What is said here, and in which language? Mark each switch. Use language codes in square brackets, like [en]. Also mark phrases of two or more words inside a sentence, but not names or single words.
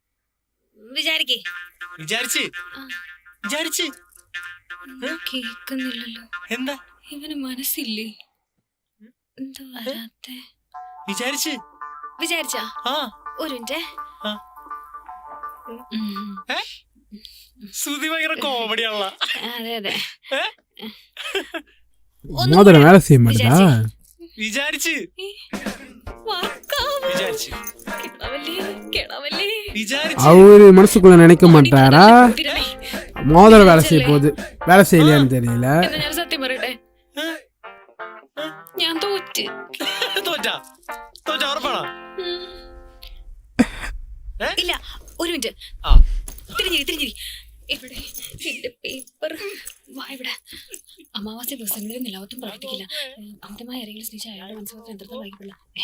[ml] കേക്കുന്നില്ലല്ലോ. എന്താ ഇവന് മനസ്സില്ലേ? എന്താ വരാത്തെ? വിചാരിച്ചാ ഒരു മിനിറ്റ്. സുധി ഭയങ്കര കോമഡിയാണല്ല. അതെ അതെ, [ta] மோதிரம் வேலை செய்ய மாட்டேதா? [ml] വിചാരിച്ച് [ta] அவரு மனசுக்குள்ள நினைக்க மாட்டாரா மோதிரம் வேலை செய்ய போகுது, வேலை செய்யலையான்னு தெரியல. [ml] ഞാൻ സത്യം പറയട്ടെ, ഞാൻ തോറ്റ്. തോറ്റ ഉറപ്പാണോ? ഇല്ല, ഒരു മിനിറ്റ്. തിരിഞ്ഞിരി. എവിടെ എന്റെ പേപ്പർ? വാ ഇവിടെ. അമാവാസ്യ ദിവസങ്ങളിൽ നിലവത്തും പ്രവർത്തിക്കില്ല. അമിതമായി ആരെങ്കിലും സ്നേഹിച്ച അയാളുടെ മനസ്സിലൊക്കെ യന്ത്രത്തിൽ വായിക്കില്ല.